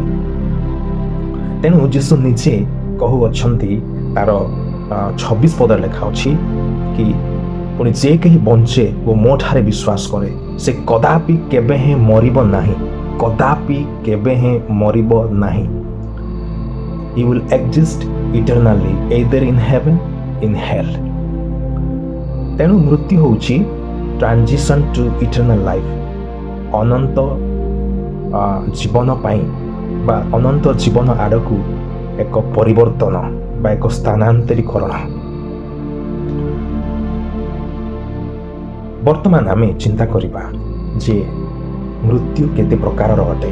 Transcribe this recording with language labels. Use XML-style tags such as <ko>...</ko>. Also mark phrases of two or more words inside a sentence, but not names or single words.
<or>ତେଣୁ ଯୀଶୁ ନିଜେ କହୁଅଛନ୍ତି, ତାର 26 ପଦରେ ଲେଖା ଅଛି କି ପୁଣି ଯେ କେହି ବଞ୍ଚେ ଓ ମୋ ଠାରେ ବିଶ୍ୱାସ କରେ ସେ କଦାପି କେବେ ହେଁ ମରିବ ନାହିଁ, କଦାପି କେବେ ହେଁ ମରିବ ନାହିଁ।</or> <en>He will exist eternally either in heaven in hell।</en> <or>ତେଣୁ ମୃତ୍ୟୁ ହେଉଛି</or> <en>transition to eternal life,</en> <or>ଅନନ୍ତ ଜୀବନ ପାଇଁ ବା ଅନନ୍ତ ଜୀବନ ଆଡ଼କୁ ଏକ ପରିବର୍ତ୍ତନ ବା ଏକ ସ୍ଥାନାନ୍ତରୀକରଣ। ବର୍ତ୍ତମାନ ଆମେ ଚିନ୍ତା କରିବା ଯେ ମୃତ୍ୟୁ କେତେ ପ୍ରକାରର ଅଟେ।</or>